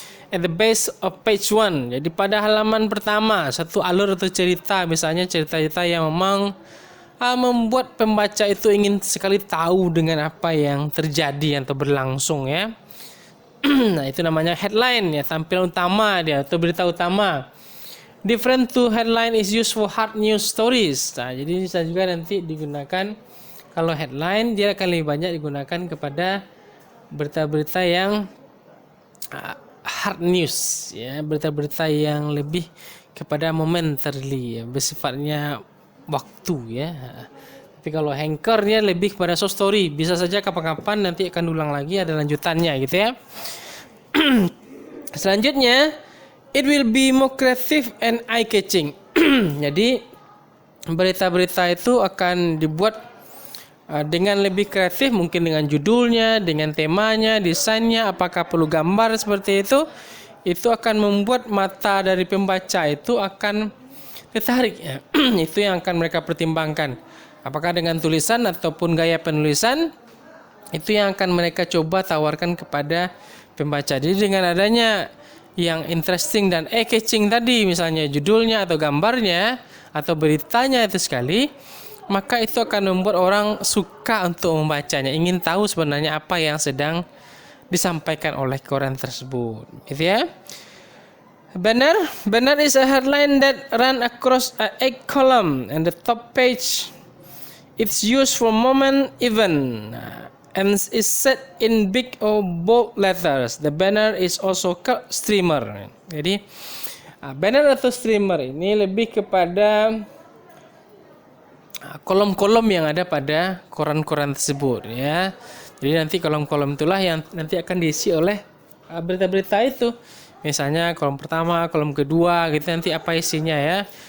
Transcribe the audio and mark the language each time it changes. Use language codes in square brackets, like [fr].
[en] At the base of page 1, [id] jadi pada halaman pertama, satu alur atau cerita, misalnya cerita-cerita yang memang membuat pembaca itu ingin sekali tahu dengan apa yang terjadi atau berlangsung ya. Nah, itu namanya headline ya, tampilan utama dia atau berita utama. [en] Different to headline is used for hard news stories. [id] Nah, jadi bisa juga nanti digunakan, kalau headline dia akan lebih banyak digunakan kepada berita-berita yang hard news ya, berita-berita yang lebih kepada momentarily ya, bersifatnya waktu ya. Tapi kalau anchor dia lebih kepada soft story, bisa saja kapan-kapan nanti akan ulang lagi, ada lanjutannya gitu ya. Selanjutnya, [en] it will be more creative and eye-catching. [id] Jadi berita-berita itu akan dibuat dengan lebih kreatif, mungkin dengan judulnya, dengan temanya, desainnya, apakah perlu gambar seperti itu akan membuat mata dari pembaca itu akan tertarik ya. Itu yang akan mereka pertimbangkan. Apakah dengan tulisan ataupun gaya penulisan, itu yang akan mereka coba tawarkan kepada pembaca. Jadi dengan adanya yang interesting dan eye-catching tadi, misalnya judulnya atau gambarnya atau beritanya itu sekali, maka itu akan membuat orang suka untuk membacanya, ingin tahu sebenarnya apa yang sedang disampaikan oleh koran tersebut, gitu ya. [en] Banner is a headline that run across a 8 column and the top page. It's used for moment event and is set in big or bold letters. The banner is also called streamer. [id] Jadi banner atau streamer ini lebih kepada kolom-kolom yang ada pada koran-koran tersebut ya. Jadi nanti kolom-kolom itulah yang nanti akan diisi oleh berita-berita itu. Misalnya kolom pertama, kolom kedua gitu, nanti apa isinya ya.